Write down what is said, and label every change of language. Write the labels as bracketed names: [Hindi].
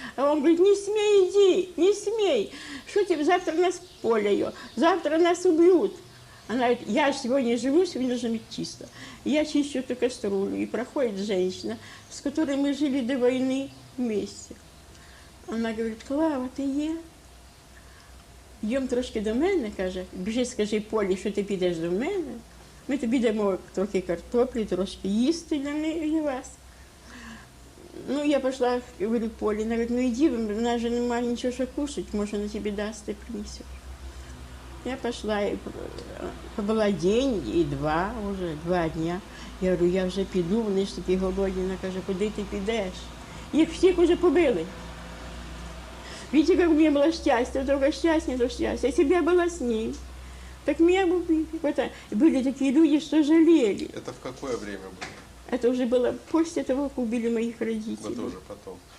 [Russian] А он говорит, не смей, иди, не смей, что тебе, завтра нас в поле ее, завтра нас убьют. Она говорит, я сегодня живу, сегодня должна быть чисто. И я чищу эту кастрюлю, и проходит женщина, с которой мы жили до войны вместе. [Ukrainian] Вона говорить, Клава, ти є? Йдемо трошки до мене, каже, біжи, скажи Полі, що ти підеш до мене. Ми тобі дамо трохи картоплі, трошки їсти для вас. Ну, я пішла, говорю, Полі, вона говорить, ну іди, у нас же немає нічого, що кушати, може, вона тобі дасть, ти принесеш. Я пішла, і побула день і два, вже 2 дня. Я говорю, я вже піду, вони ж такі голодні. Вона каже, куди ти підеш? Їх всіх уже побили. [Russian] Видите, как у меня было счастье, только счастье, то счастье. Если бы я была с ним, так меня бы убили. Были такие люди, что жалели. Это в какое время было? Это уже было после того, как убили моих родителей. Это уже потом.